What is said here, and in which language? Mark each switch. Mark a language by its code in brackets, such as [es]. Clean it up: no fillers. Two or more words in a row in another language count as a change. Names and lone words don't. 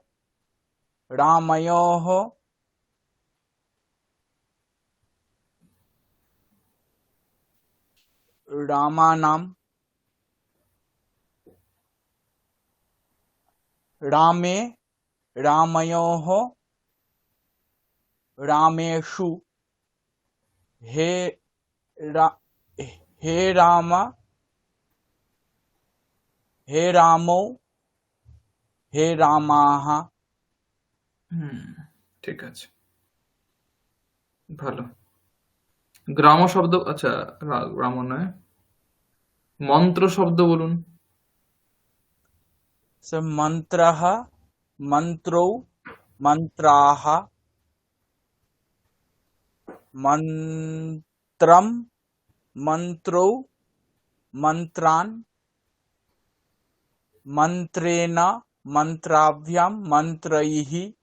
[sa] রামयोः রামানাম রামে রামयोः রামেষু হে হে রাম হে রামো হে রামাः। [bn] ঠিক আছে, ভালো। গ্রাম শব্দ, আচ্ছা গ্রাম নয়, মন্ত্র শব্দ বলুন। [sa] স্যার মন্ত্রः মন্ত্রৌ মন্ত্রাः মন্ত্রম মন্ত্রৌ মন্ত্রান মন্ত্রেণ মন্ত্রাভ্যাম মন্ত্রৈः